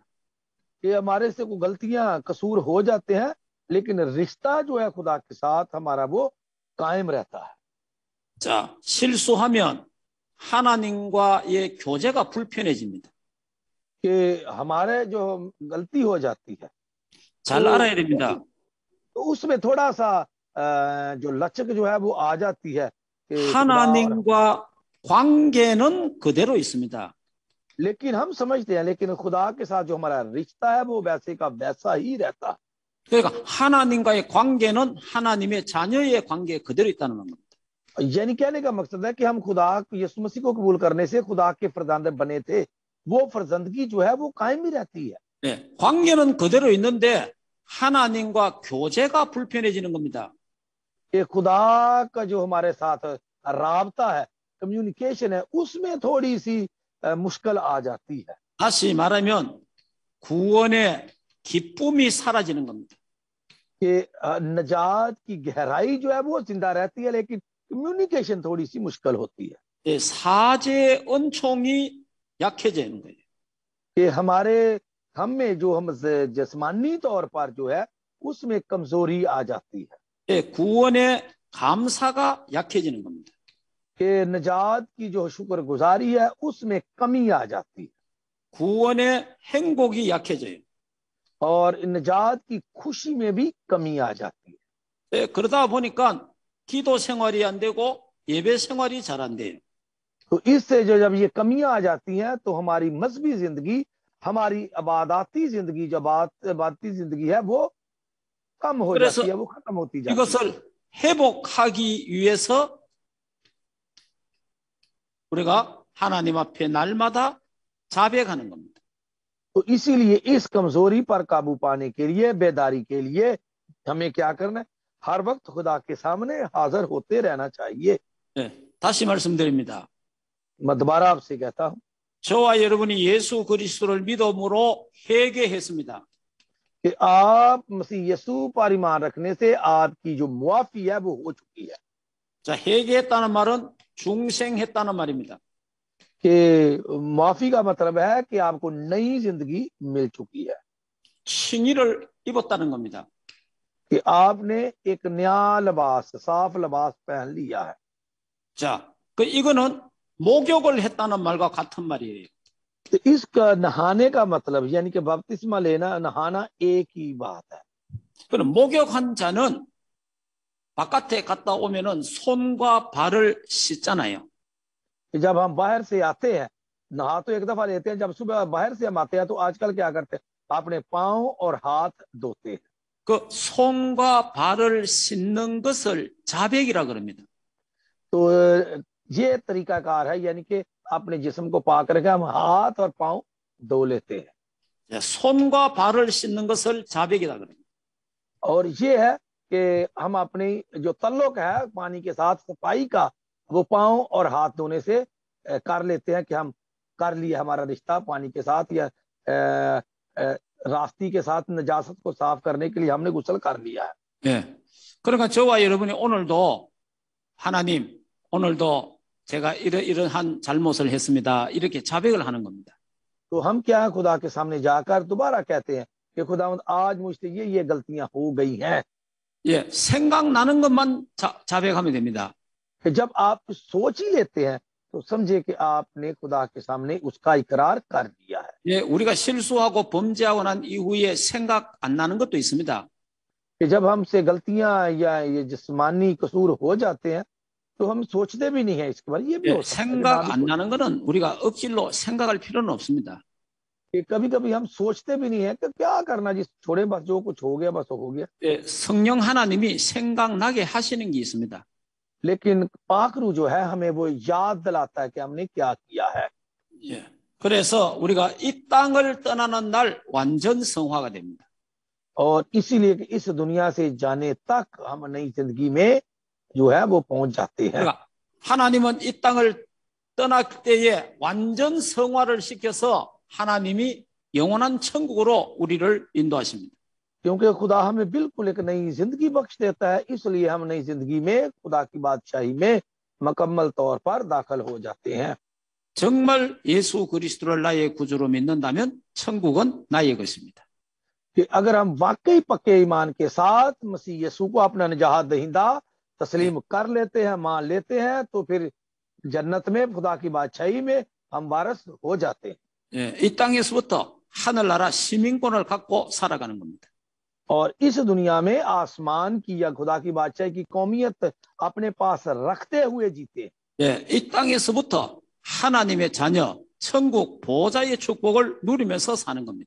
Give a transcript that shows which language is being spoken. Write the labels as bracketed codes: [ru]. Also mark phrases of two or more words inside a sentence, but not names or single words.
[ur] کہ ہمارے سے کوئی غلطیاں قصور ہو جاتے ہیں لیکن رشتہ جو ہے خدا کے ساتھ ہمارا وہ قائم رہتا ہے. [ko] 자, 실수하면 하나님과의 교제가 불편해집니다. [ur] کہ ہمارے جو غلطی ہو جاتی ہے [ko] 잘 알아야 됩니다. [ur] تو اس میں تھوڑا سا جو لچک جو ہے وہ آ جاتی ہے. [ko] 하나님과 관계는 그대로 있습니다. [ur] لیکن ہم سمجھتے ہیں، لیکن خدا کے ساتھ جو ہمارا رشتہ ہے وہ ویسے کا ویسا ہی رہتا ہے. [ko] 그러니까 하나님과의 관계는 하나님의 자녀의 관계에 그대로 있다는 겁니다. [ur] یعنی کہنے کا مقصد ہے کہ ہم خدا یسوع مسیح کو قبول کرنے سے خدا کے فرزند بنے تھے، وہ فرزندگی جو ہے وہ قائم ہی رہتی ہے. [ko] 네, 관계는 그대로 있는데 하나님과 교제가 불편해지는 겁니다. [ur] یہ خدا کا جو ہمارے ساتھ رابطہ ہے، کمیونیکیشن ہے، اس میں تھوڑی سی مشکل آ جاتی ہے. [ko] 다시 말하면 구원의 기쁨이 사라지는 겁니다. [ur] کہ نجات کی گہرائی جو ہے وہ زندہ رہتی ہے، لیکن کمیونیکیشن تھوڑی سی مشکل ہوتی ہے. [ko] 예, 사제의 은총이 약해지는 거예요. [ur] کہ ہمارے ہم میں جو ہم جسمانی طور پر جو ہے اس میں کمزوری آ جاتی ہے. [ko] 예, 구원의 감사가 약해지는 겁니다. [ur] کہ نجات کی جو شکرگزاری ہے اس میں کمی آ جاتی ہے. [ko] 구원의 행복이 약해져요. [ur] اور نجات کی خوشی میں بھی کمی آ جاتی ہے. [ko] 예, 그러다 보니까 기도 생활이 안 되고 예배 생활이 잘 안 돼요. [ur] تو اس سے جو جب یہ کمیاں آ جاتی ہیں تو ہماری مذہبی زندگی، ہماری عبادتی زندگی، جو عبادتی زندگی ہے وہ کم ہو [ko] 그래서 [ur] جاتی ہے، وہ ختم ہوتی جاتی ہے. [ko] 이것을 회복하기 위해서 우리가 하나님 앞에 날마다 자백하는 겁니다. [ur] تو اسی لیے اس کمزوری پر قابو پانے کے لیے، بیداری کے لیے ہمیں کیا کرنا ہے? ہر وقت خدا کے سامنے حاضر ہوتے رہنا چاہیے. [ko] 네, 다시 말씀드립니다. [ur] میں دوبارہ آپ سے کہتا ہوں [ko] 저와 여러분이 예수 그리스도를 믿음으로 회개했습니다. [ur] کہ آپ مسیح یسوع پر ایمان رکھنے سے آپ کی جو معافی ہے وہ ہو چکی ہے. [ko] 자, 회개했다는 말은 중생했다는 말입니다. [ur] کہ معافی کا مطلب ہے کہ آپ کو نئی زندگی مل چکی ہے, [ko] 칭의를 입었다는 겁니다. [ur] کہ آپ نے ایک نیا لباس، صاف لباس پہن لیا ہے. [ko] 자, 이거는 목욕을 했다는 말과 같은 말이에요. [ur] تو اس کا نہانے کا مطلب یعنی کہ بپتسمہ لینا، نہانا ایک ہی بات ہے. [ko] 그럼 목욕한 자는 바깥에 갔다 오면은 손과 발을 씻잖아요. [ur] کہ جب ہم باہر سے آتے ہیں، نہا تو ایک دفعہ لیتے ہیں، جب صبح باہر سے ہم آتے ہیں تو آج کل کیا کرتے ہیں? اپنے پاؤں اور ہاتھ دھوتے ہیں. [ko] 그 손과 발을 씻는 것을 자백이라 그럽니다. [ur] تو یہ طریقہ کار ہے، یعنی کہ اپنے جسم کو پاک کر کے ہم ہاتھ اور پاؤں دھو لیتے ہیں. [ko] 손과 발을 씻는 것을 자백이라 그럽니다. [ur] اور یہ ہے کہ ہم اپنی جو تعلق ہے پانی کے ساتھ، صفائی کا، وہ پاؤں اور ہاتھ دھونے سے کر لیتے ہیں کہ ہم کر لیا ہمارا رشتہ پانی کے ساتھ، یا راستی کے ساتھ نجاست کو صاف کرنے کے لیے ہم نے غسل کر لیا ہے. [ko] 예. 그러니까 저와 여러분이 오늘도 하나님, 오늘도 제가 이러한 잘못을 했습니다. 이렇게 자백을 하는 겁니다. [ur] تو ہم کیا ہے، خدا کے سامنے جا کر دوبارہ کہتے ہیں کہ خداوند آج مجھ سے یہ غلطیاں ہو گئی ہیں. [ko] 예, 생각나는 것만 자백하면 됩니다. [ur] کہ جب آپ سوچ ہی لیتے ہیں تو سمجھے کہ آپ نے خدا کے سامنے اس کا اقرار کر دیا ہے. [ko] 예, 우리가 실수하고 범죄하고 난 이후에 생각 안 나는 것도 있습니다. [ur] کہ جب ہم سے غلطیاں یا یہ جسمانی قصور ہو جاتے ہیں تو ہم سوچتے بھی نہیں ہے اس کے بارے میں. یہ بھی ہو سکتا ہے, [ko] 생각 안 나는 거는 우리가 억지로 생각할 필요는 없습니다. [ur] کہ کبھی کبھی ہم سوچتے بھی نہیں ہے کہ کیا کرنا جی، چھوڑے بس، جو کچھ ہو گیا بس ہو گیا. [ko] 예, 성령 하나님이 생각나게 하시는 게 있습니다. [ur] لیکن پاک روح جو ہے ہمیں وہ یاد دلاتا ہے کہ ہم نے کیا کیا ہے. [ko] 예, 그래서 우리가 이 땅을 떠나는 날 완전 성화가 됩니다. [ur] اور اسی لیے کہ اس دنیا سے جانے تک ہم نئی زندگی میں جو ہے وہ پہنچ جاتے ہیں. [ko] 그러니까 하나님은 이 땅을 떠날 때에 완전 성화를 시켜서 하나님이 영원한 천국으로 우리를 인도하십니다. [ur] کیونکہ خدا ہمیں بالکل ایک نئی زندگی بخش دیتا ہے، اس لیے ہم نئی زندگی میں خدا کی بادشاہی میں مکمل طور پر داخل ہو جاتے ہیں. [ko] 정말 예수 그리스도를 나의 구주로 믿는다면 천국은 나의 것입니다. [ur] کہ اگر ہم واقعی پکے ایمان کے ساتھ مسیح یسوع کو اپنا نجات دہندہ تسلیم کر لیتے ہیں، مان لیتے ہیں، تو پھر جنت میں خدا کی بادشاہی میں ہم وارث ہو جاتے ہیں. [ko] 예, 이 땅에서부터 하늘나라 시민권을 갖고 살아가는 겁니다. [ur] اور اس دنیا میں آسمان کی یا خدا کی بادشاہی کی قومیت اپنے پاس رکھتے ہوئے جیتے. [ko] 예, 이 땅에서부터 하나님의 자녀, 천국 보좌의 축복을 누리면서 사는 겁니다.